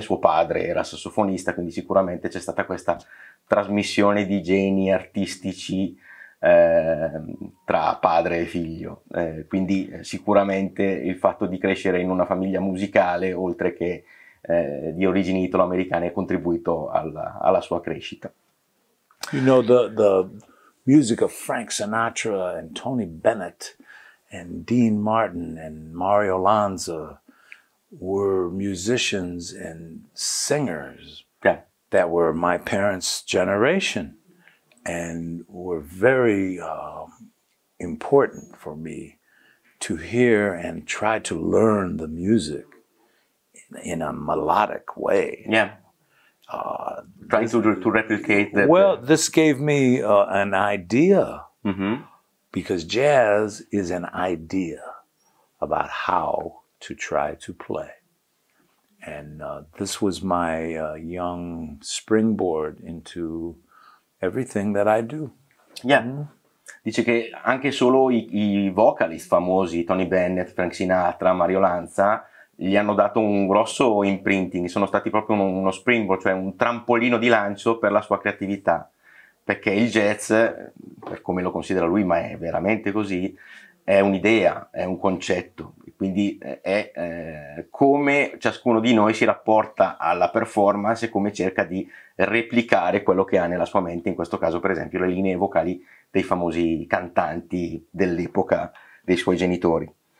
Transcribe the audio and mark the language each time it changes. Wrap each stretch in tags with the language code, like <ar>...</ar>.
<it>Suo padre era sassofonista, quindi sicuramente c'è stata questa trasmissione di geni artistici tra padre e figlio, quindi sicuramente il fatto di crescere in una famiglia musicale, oltre che di origini italo-americane, ha contribuito alla sua crescita.</it> <en>You know, the music of Frank Sinatra and Tony Bennett and Dean Martin and Mario Lanza were musicians and singers that were my parents' generation and were very important for me to hear and try to learn the music in a melodic way. Yeah. Trying to replicate that. Well, this gave me an idea, because jazz is an idea about how to try to play. And this was my young springboard into everything that I do. Yeah.</en> <it>Dice che anche solo i vocalist famosi, Tony Bennett, Frank Sinatra, Mario Lanza, gli hanno dato un grosso imprinting, sono stati proprio uno springboard, cioè un trampolino di lancio per la sua creatività, perché il jazz, per come lo considera lui, ma è veramente così, è un'idea, è un concetto, quindi è come ciascuno di noi si rapporta alla performance e come cerca di replicare quello che ha nella sua mente, in questo caso per esempio le linee vocali dei famosi cantanti dell'epoca dei suoi genitori.</it>